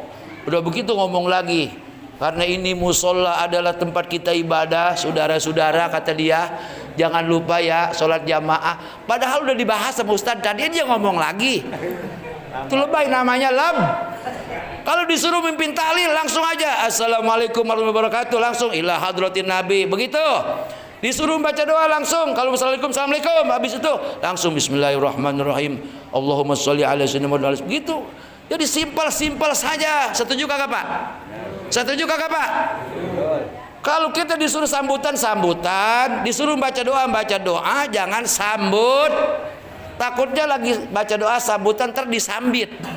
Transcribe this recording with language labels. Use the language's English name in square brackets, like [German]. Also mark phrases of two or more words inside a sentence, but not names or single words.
[Indonesian] Udah begitu ngomong lagi. Karena ini musola adalah tempat kita ibadah, saudara-saudara, kata dia. Jangan lupa ya sholat jamaah. Padahal udah dibahas sama Ustadz tadi, dia ngomong lagi. Itu lebay namanya Kalau disuruh mimpin tahlil langsung aja [Arabic] السلام عليكم ورحمة الله وبركاته, [Indonesian] langsung [Arabic] إلى حضرة النبي. [Indonesian] Begitu. Disuruh baca doa langsung. Kalau assalamualaikum, habis itu langsung bismillahirrahmanirrahim. [Arabic] اللهم صل على سيدنا محمد. [Indonesian] Begitu. Jadi simpel saja. Setuju kagak Pak? Setuju kagak Pak? Kalau kita disuruh sambutan, disuruh baca doa, jangan sambut. Takutnya lagi baca doa sambutan disambit.